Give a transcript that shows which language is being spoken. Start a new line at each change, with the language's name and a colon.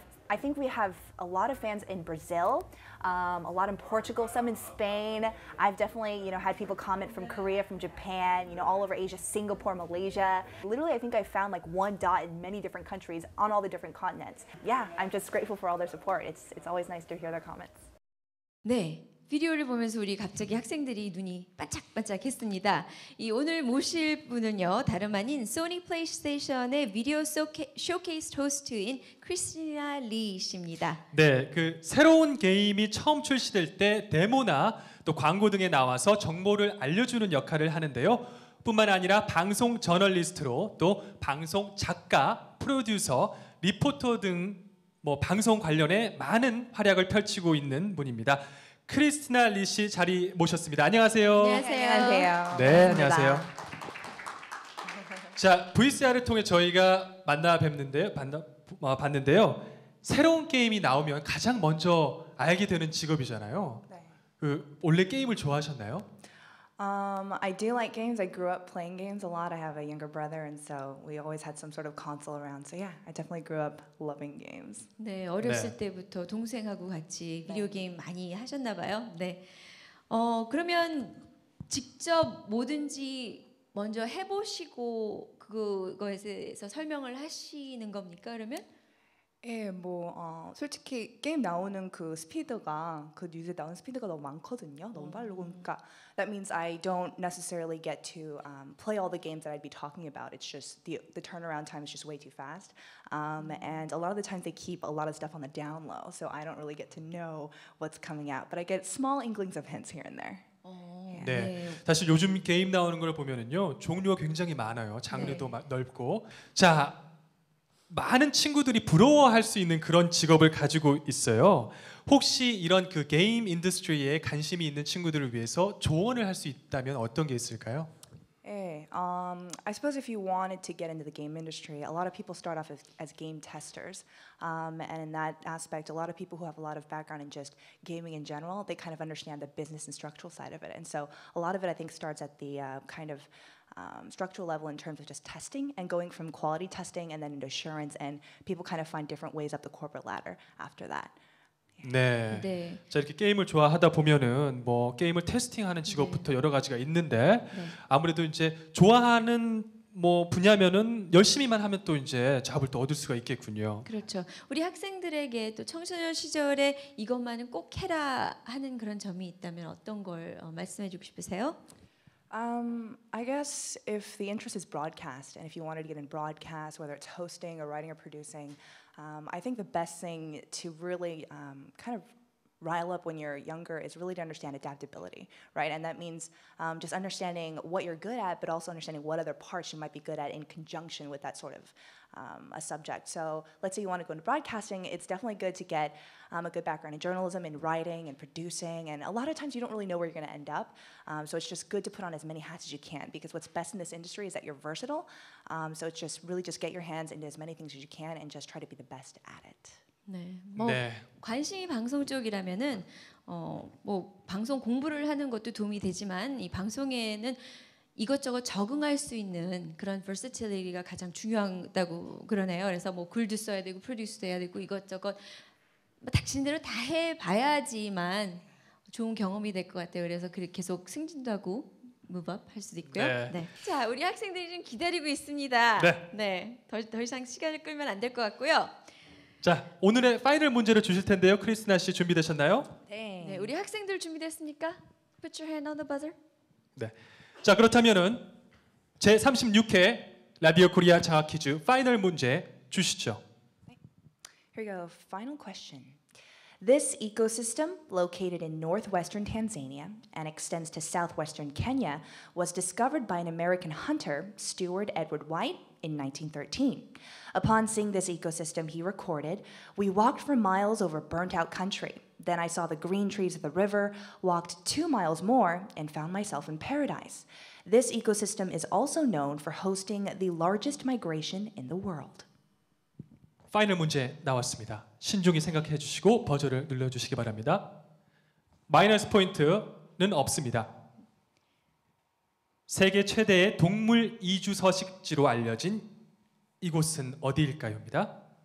English: I think we have a lot of fans in Brazil, a lot in Portugal, some in Spain. I've definitely, had people comment from Korea, from Japan, all over Asia, Singapore, Malaysia. Literally, I think I found like one dot in many different countries on all the different continents. Yeah, I'm just grateful for all their support. It's always nice to hear their comments.
Korean: 네. 비디오를 보면서 우리 갑자기 학생들이 눈이 반짝반짝했습니다. 이 오늘 모실 분은요. 다름 아닌 소니 플레이스테이션의 비디오 쇼케이스 호스트인 크리스티나 리씨입니다. 네, 그 새로운 게임이 처음 출시될 때 데모나 또 광고 등에 나와서 정보를 알려주는 역할을 하는데요. 뿐만 아니라 방송 저널리스트로 또 방송 작가, 프로듀서, 리포터 등 방송 관련해 많은 활약을 펼치고 있는 분입니다. 크리스티나 리 씨 자리 모셨습니다. 안녕하세요. 안녕하세요. 네, 안녕하세요. 자, VCR을 통해 저희가 봤는데요. 새로운 게임이 나오면 가장 먼저 알게 되는 직업이잖아요. 원래 게임을 좋아하셨나요?
English: I do like games. I grew up playing games a lot. I have a younger brother, and so we always had some sort of console around. So yeah, I definitely grew up loving games.
Korean: 네, 어렸을 때부터 동생하고 같이 비디오 게임 많이 하셨나 봐요. 네. 그러면 직접 뭐든지 먼저 해보시고 그거에 대해서 설명을 하시는 겁니까? 그러면? 예, 솔직히 게임 나오는 그 스피드가 그 뉴스에 나오는 스피드가 너무 많거든요. 너무 빠르고 그러니까
English: that means I don't necessarily get to play all the games that I'd be talking about. It's just the turnaround time is just way too fast. And a lot of the times they keep a lot of stuff on the down low, so I don't really get to know what's coming out. But I get small inklings of hints here and there.
Korean: 네, 사실 요즘 게임 나오는 걸 보면은요 종류가 굉장히 많아요. 장르도 넓고. 자, 많은 친구들이 부러워할 수 있는 그런 직업을 가지고 있어요. 혹시 이런 그 게임 인더스트리에 관심이 있는 친구들을 위해서 조언을 할 수 있다면 어떤 게 있을까요?
English: I suppose if you wanted to get into the game industry, a lot of people start off as game testers. And in that aspect, a lot of people who have a lot of background in just gaming in general, they kind of understand the business and structural side of it. And so a lot of it, I think, starts at the kind of structural level in terms of just testing and going from quality testing and then into assurance. And people kind of find different ways up the corporate ladder after that.
Korean: 네. 네. 자, 이렇게 게임을 좋아하다 보면은 뭐 게임을 테스팅하는 직업부터 여러 가지가 있는데 아무래도 이제 좋아하는 뭐 분야면은 열심히만 하면 또 이제 잡을 또 얻을 수가 있겠군요. 그렇죠. 우리 학생들에게 또 청소년 시절에 이것만은 꼭 해라 하는 그런 점이 있다면 어떤 걸 말씀해주고 싶으세요?
English: I guess if the interest is broadcast, and if you wanted to get in broadcast, whether it's hosting or writing or producing, I think the best thing to really kind of rile up when you're younger is really to understand adaptability, right? And that means just understanding what you're good at, but also understanding what other parts you might be good at in conjunction with that sort of a subject. So let's say you want to go into broadcasting, it's definitely good to get a good background in journalism, in writing, and producing. And a lot of times you don't really know where you're going to end up. So it's just good to put on as many hats as you can, because what's best in this industry is that you're versatile. So it's just really just get your hands into as many things as you can and just try to be the best at it.
Korean: 네, 관심이 방송 쪽이라면은 뭐 방송 공부를 하는 것도 도움이 되지만 이 방송에는 이것저것 적응할 수 있는 그런 versatility 가장 중요하다고 그러네요. 그래서 뭐 글도 써야 되고 프로듀스도 해야 되고 이것저것 당신들은 다 해봐야지만 좋은 경험이 될 것 같아요. 그래서 계속 승진도 하고 무브업 할 수도 있고요. 네. 자, 우리 학생들이 좀 기다리고 있습니다. 네, 더 이상 시간을 끌면 안 될 것 같고요. 자, 오늘의 파이널 문제를 주실 텐데요. 크리스티나 씨 준비되셨나요? 네, 우리 학생들 준비됐습니까?
English: Put your hand on the buzzer.
Korean: 네. 자, 그렇다면은 제 36회 라디오 코리아 장학 퀴즈 파이널 문제 주시죠.
English: Here we go. Final question. This ecosystem, located in northwestern Tanzania and extends to southwestern Kenya, was discovered by an American hunter, Stewart Edward White, in 1913. Upon seeing this ecosystem, he recorded, "We walked for miles over burnt-out country. Then I saw the green trees of the river, walked 2 miles more, and found myself in paradise. This ecosystem is also known for hosting the largest migration in the world."
Korean: 파이널 문제 나왔습니다. 신중히 생각해 주시고 버저를 눌러 주시기 바랍니다. 마이너스 포인트는 없습니다. 세계 최대의 동물 이주 서식지로 알려진 이곳은 어디일까요입니다.